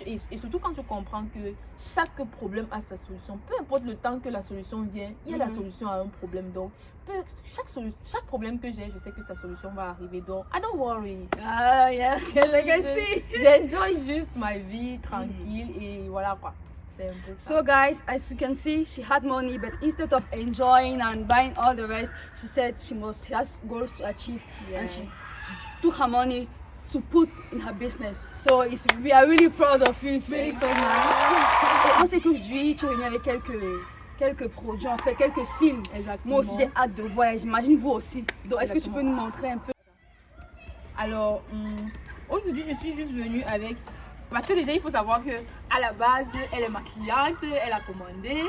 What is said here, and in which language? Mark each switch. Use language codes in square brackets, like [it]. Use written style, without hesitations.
[fr] Et surtout quand tu comprends que chaque problème a sa solution. Peu importe le temps que la solution vient, il y a la solution à un problème. Donc, chaque problème que j'ai, je sais que sa solution va arriver. [en] Donc, I don't worry. Ah, yes, yes, I can see. [fr] J'enjoy juste ma vie tranquille et voilà quoi. C'est un peu ça. [en] So guys, as you can see, she had money, but instead of enjoying and buying all the rest, she said she has goals to achieve, and she took her money to put in her business. So we are really proud of you. It's really so nice. [fr] Et on sait qu'aujourd'hui, tu es venu avec quelques produits, en fait, quelques signes. Exactement. Moi aussi, j'ai hâte de voir. J'imagine vous aussi. Donc, est-ce que tu peux nous montrer un peu? Alors, aujourd'hui, je suis juste venue avec... Parce que déjà, il faut savoir que à la base, elle est ma cliente, elle a commandé.